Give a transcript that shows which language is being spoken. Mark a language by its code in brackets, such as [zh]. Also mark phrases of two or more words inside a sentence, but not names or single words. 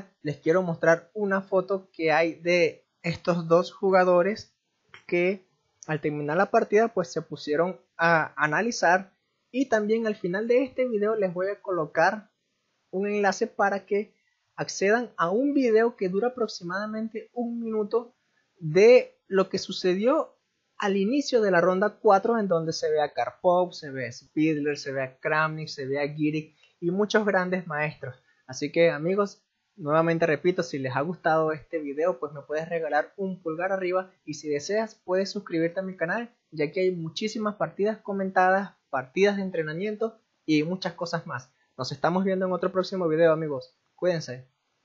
[es] Les quiero mostrar una foto que hay de estos dos jugadores que al terminar la partida pues se pusieron a analizar, y también al final de este video les voy a colocar un enlace para que accedan a un video que dura aproximadamente 1 minuto de lo que sucedió al inicio de la ronda 4, en donde se ve a Karpov, se ve a Spidler, se ve a Kramnik, se ve a Giric y muchos grandes maestros. Así que amigos, nuevamente repito, si les ha gustado este video pues me puedes regalar un pulgar arriba, y si deseas puedes suscribirte a mi canal, ya que hay muchísimas partidas comentadas, partidas de entrenamiento y muchas cosas más. Nos estamos viendo en otro próximo video amigos, cuídense.